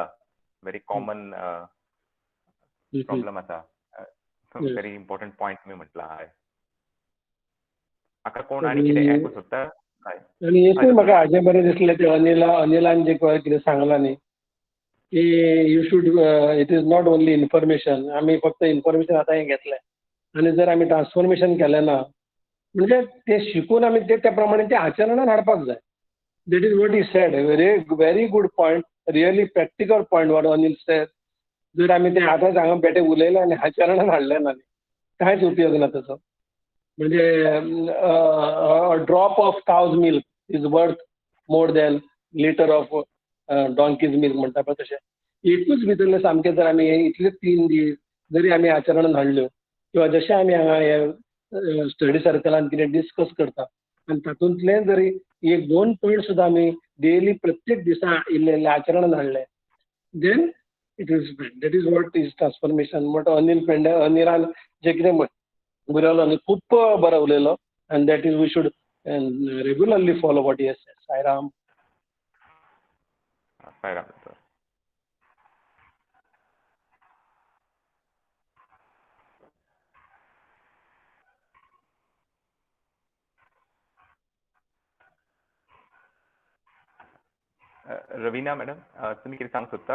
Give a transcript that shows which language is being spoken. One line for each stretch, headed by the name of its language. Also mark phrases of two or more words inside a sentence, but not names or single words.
English: Very common problem आसा. Very important point
Konkani: तुमी म्हटला. हय, म्हाका कोण आनी कितें आयकूंक सोदता? हय, आणि हेच म्हाका हाजें बरें दिसलें ते अनिलान जे कितें सांगलां न्ही की
English: you should it is not only information.
Konkani: आमी फक्त इन्फॉर्मेशन आतां हें घेतलें आनी जर आमी ट्रान्सफॉर्मेशन केलें ना म्हणजे ते शिकून आमी त्या प्रमाणे ते आचरणान हाडपाक जाय.
English: That is what is said. Very good point, really practical point what Anil said.
Konkani: जर आमी ते आतांच हांगा बेटे उलयलें आनी आचरणान हाडलें ना कांयच उपयोग ना ताचो.
English: म्हणजे drop of cow's milk is worth more than litre of donkey's milk
Konkani: म्हणटा पळय तशें. एकूच भितरले सामकें जर आमी इतले 3 दीस जरी आमी आचरणान हाडल्यो किंवा जशें आमी हांगा हे स्टडी सर्कलान कितें डिस्कस करता आनी तातूंतले जरी 1-2 पॉयंट सुद्दां आमी डेली प्रत्येक दिसा इल्ले आचरणान हाडले
English: then it is that is what is transformation.
Konkani: बट अनिलान जे कितें बरयलो न्ही खूब बरो उलयलो आनी
English: that is we should regularly follow what is said.
Konkani: सायराम. सायराम. रवीना मॅडम, तुम्ही कितें सांगूंक सोदता?